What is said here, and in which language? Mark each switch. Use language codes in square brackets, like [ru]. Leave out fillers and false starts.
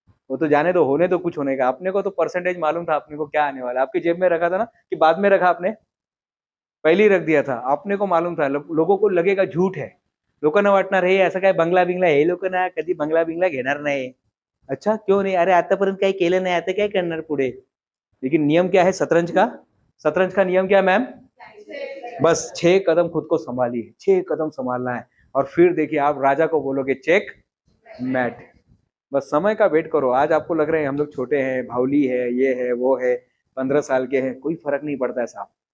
[hi] वो तो जाने दो, होने तो कुछ होने का. अपने को तो परसेंटेज मालूम था अपने को क्या आने वाला. आपके जेब में रखा था ना कि बाद में रखा, आपने पहले ही रख दिया था. आपने को मालूम था. लोगों को लगेगा झूठ है, [mr] लोकांना वाटणार हे असं काय बंगला बिंगला, हे लोक ना कधी बंगला बिंगला घेणार नाही. [hi] अच्छा क्यों नहीं, [mr] अरे आतापर्यंत काही केलं नाही, आता काय करणार पुढे. [hi] लेकिन नियम क्या है शतरंज का नियम क्या है मैम, बस 6 कदम खुद को संभालिए, 6 कदम संभालना है और फिर देखिए आप राजा को बोलोगे चेक मैट. बस समय का वेट करो. आज आपको लग रहे हैं हम लोग छोटे हैं, भावली है, ये है वो है, 15 साल के हैं, कोई फर्क नहीं पड़ता है साहब.